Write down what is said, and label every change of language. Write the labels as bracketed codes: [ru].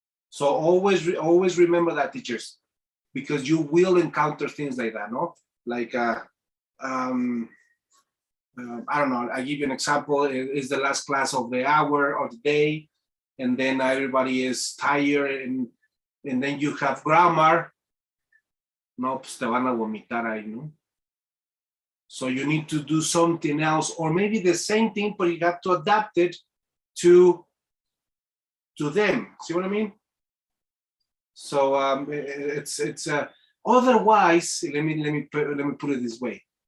[en] So always remember that, teachers, because you will encounter things like that, no? Like, I don't know, I give you an example. It's the last class of the hour or the day, and then everybody is tired, and then you have grammar. [es] No, pues te van a vomitar ahí, no? [en] So you need to do something else, or maybe the same thing, but you have to adapt it to them. See what I mean? So it's otherwise, let me put it this way.